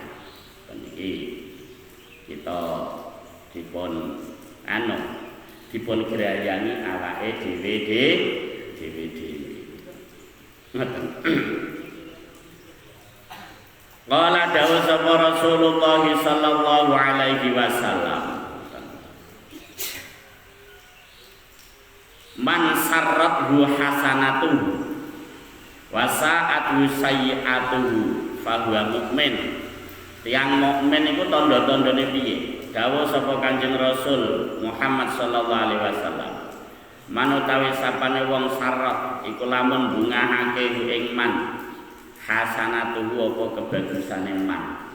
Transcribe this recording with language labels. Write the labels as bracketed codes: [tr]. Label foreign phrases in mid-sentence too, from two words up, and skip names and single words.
[jv] Niki kita dipun grayani awake dhewe. Ngoten. Qala dawuh sapa Rasulullah [ar] صلى الله عليه وسلم. من سرته حسنته وساءته سيئته فهو مؤمن. [jv] Tiang mukmin iku tanda-tandane piye? Dawuh sapa Kanjeng Rasul Muhammad [ar] صلى الله عليه وسلم. [jv] Manutawi sapane wong sarrat iku lamun bungahake ing [ar] من حسنته [jv] apa kebagusane man.